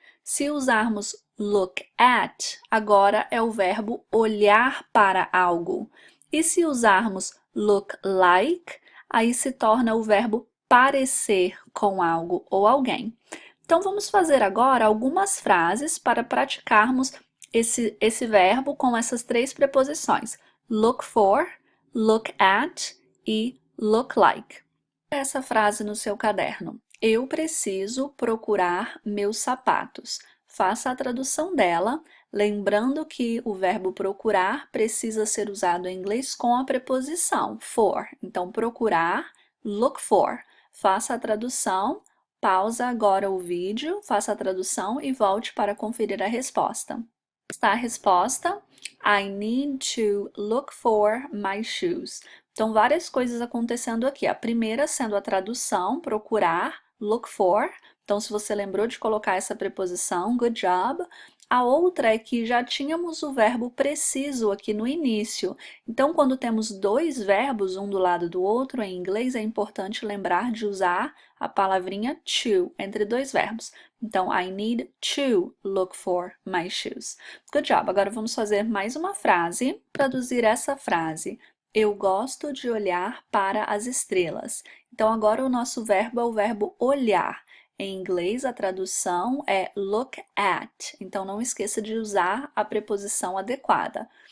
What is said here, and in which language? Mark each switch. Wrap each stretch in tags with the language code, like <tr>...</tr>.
<pt>Se usarmos look at, agora é o verbo olhar para algo. E se usarmos look like, aí se torna o verbo parecer com algo ou alguém. Então, vamos fazer agora algumas frases para praticarmos esse verbo com essas três preposições.</pt> <en>Look for, look at e look like.</en> <pt>Essa frase no seu caderno. Eu preciso procurar meus sapatos. Faça a tradução dela, lembrando que o verbo procurar precisa ser usado em inglês com a preposição for. Então, procurar, look for. Faça a tradução, pausa agora o vídeo, faça a tradução e volte para conferir a resposta. Está a resposta?</pt> <en>I need to look for my shoes.</en> <pt>Então, várias coisas acontecendo aqui. A primeira sendo a tradução, procurar, look for. Então, se você lembrou de colocar essa preposição,</pt> <en>good job.</en> <pt>A outra é que já tínhamos o verbo preciso aqui no início. Então, quando temos dois verbos, um do lado do outro, em inglês, é importante lembrar de usar a palavrinha to entre dois verbos.</pt> <en>Então, I need to look for my shoes. Good job!</en> <pt>Agora vamos fazer mais uma frase. Traduzir essa frase. Eu gosto de olhar para as estrelas. Então, agora o nosso verbo é o verbo olhar. Em inglês, a tradução é look at. Então, não esqueça de usar a preposição adequada.</pt>